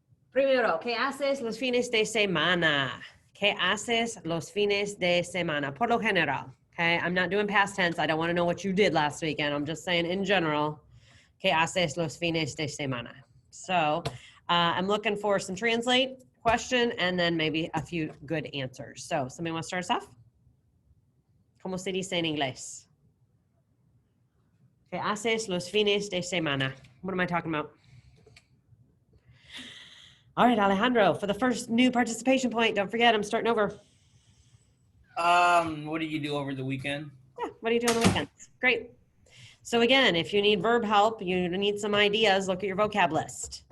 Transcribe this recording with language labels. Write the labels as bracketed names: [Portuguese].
[Spanish] Primero, ¿qué haces los fines de semana? ¿Qué haces los fines de semana? Por lo general. [English] Okay, I'm not doing past tense. I don't want to know what you did last weekend. I'm just saying in general. [Spanish] ¿Qué haces los fines de semana? [English] So I'm looking for some translate question and then maybe a few good answers. So somebody want to start us off? [Spanish] ¿Cómo se dice en inglés? ¿Qué haces los fines de semana? [English] What am I talking about? All right, Alejandro, for the first new participation point, don't forget, I'm starting over. What do you do over the weekend? Yeah, what do you do on the weekends? Great. So again, if you need verb help, you need some ideas, look at your vocab list.